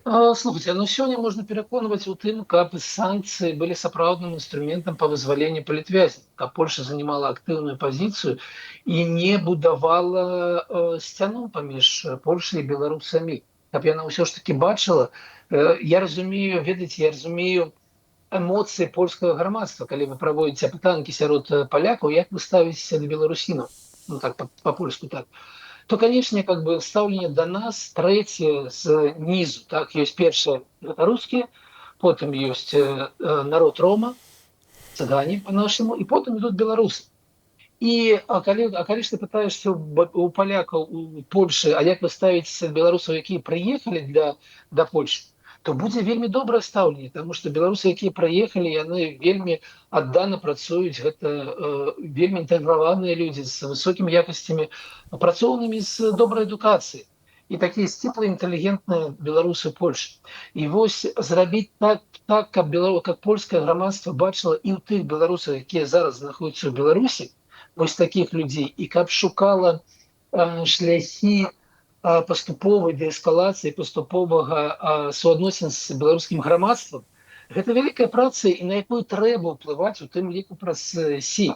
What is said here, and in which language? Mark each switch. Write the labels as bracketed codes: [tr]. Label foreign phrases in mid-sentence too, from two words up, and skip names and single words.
[be] Слухайте, ну сёння можна пераконваць у тым, каб санкцыі былі сапраўдным інструментам па вызваленню палітвязняў, каб Польша занимала актыўную пазіцыю і не будавала сцяну паміж Польшай і беларусамі. Каб яна ўсё ж таки бачыла, я разумею, ведаеце, я разумею эмоцыі польскага грамадства, калі вы праводзіце апытанкі сярод палякаў, як вы ставіцеся да беларусінаў, ну так па-польску так, то, [ru] конечно, как бы ставление до нас третье снизу. Так, есть первые русские, потом есть народ Рома, цыгане по-нашему, и потом идут белорусы. И, конечно, ты пытаешься у поляков, у Польши, а як вы ставите белорусов, которые приехали до Польши, [be] то будзе вельмі добрае стаўленне, [ru] тому что [be] беларусы, якія прыехалі, яны вельмі аддана працуюць, гэта вельмі інтэграваныя людзі з высокімі якасцямі працоўнымі, з добрай адукацыяй. І такія сціплыя, інтэлігентныя беларусы Польши. І вось зрабіць так, каб польскае грамадства бачыла і ў тых беларусах, якія зараз знаходзяцца ў Беларусі, вось такіх людзей, і каб шукала шляхі паступовай дээскалацыі, паступовага суадносін з беларускім грамадствам, гэта вялікая праца, і на якую трэба ўплываць у тым ліку праз сі.